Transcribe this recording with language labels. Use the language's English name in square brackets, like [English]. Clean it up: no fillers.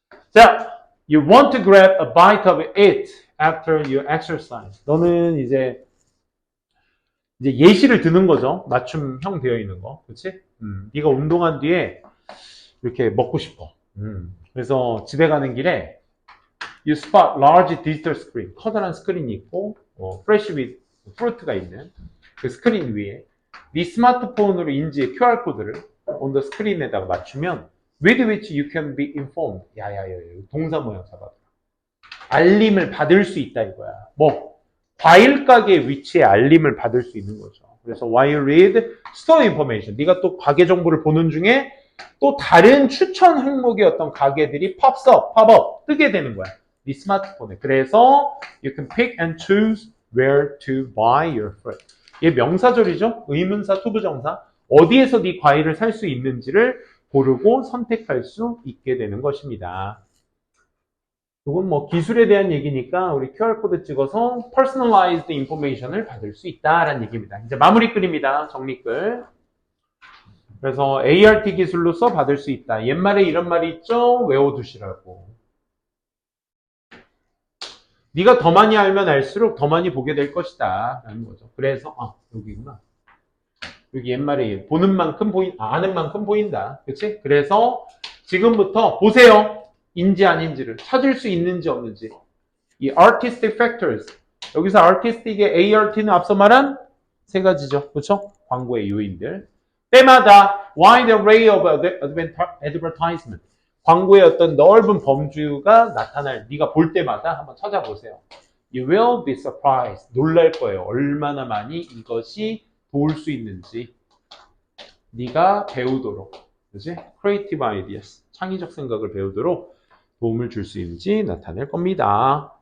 [English] 자, you want to grab a bite of it after you exercise. [Korean] 너는 이제 예시를 드는 거죠. 맞춤형 되어 있는 거. 그렇지? 네가 운동한 뒤에 이렇게 먹고 싶어. 그래서 집에 가는 길에 [English] you spot large digital screen. [Korean] 커다란 스크린이 있고 [English] fresh with fruit [Korean] 가 있는 그 스크린 위에 네 스마트폰으로 인지해 QR코드를 [English] on the screen [Korean] 에다가 맞추면 [English] with which you can be informed. [Korean] 야야야, 동사 모양 잡아. 알림을 받을 수 있다 이거야. 과일 가게 위치에 알림을 받을 수 있는 거죠. [English] 그래서 while you read store information. [Korean] 네가 또 가게 정보를 보는 중에 또 다른 추천 항목의 어떤 가게들이 pop-up 뜨게 되는 거야. 네 스마트폰에. [English] 그래서 you can pick and choose where to buy your fruit. [Korean] 얘 명사절이죠. 의문사, 투부정사. 어디에서 네 과일을 살 수 있는지를 고르고 선택할 수 있게 되는 것입니다. 이건 뭐 기술에 대한 얘기니까 우리 QR코드 찍어서 [English] personalized information [Korean] 을 받을 수 있다라는 얘기입니다. 이제 마무리 글입니다. 정리글. 그래서 ART 기술로서 받을 수 있다. 옛말에 이런 말이 있죠? 외워두시라고. 네가 더 많이 알면 알수록 더 많이 보게 될 것이다 라는 거죠. 그래서 여기구나. 여기 옛말에 보는 만큼 아는 만큼 보인다. 그치? 그래서 지금부터 보세요. 인지 아닌지를 찾을 수 있는지 없는지. 이 artistic factors. 여기서 artistic의 ART는 앞서 말한 세 가지죠. 그렇죠? 광고의 요인들. 때마다 [English] wide array of advertisement. [Korean] 광고의 어떤 넓은 범주가 나타날, 네가 볼 때마다 한번 찾아보세요. [English] You will be surprised. [Korean] 놀랄 거예요. 얼마나 많이 이것이 도울 수 있는지. 네가 배우도록. 그치? [English] Creative ideas. [Korean] 창의적 생각을 배우도록 도움을 줄 수 있는지 나타낼 겁니다.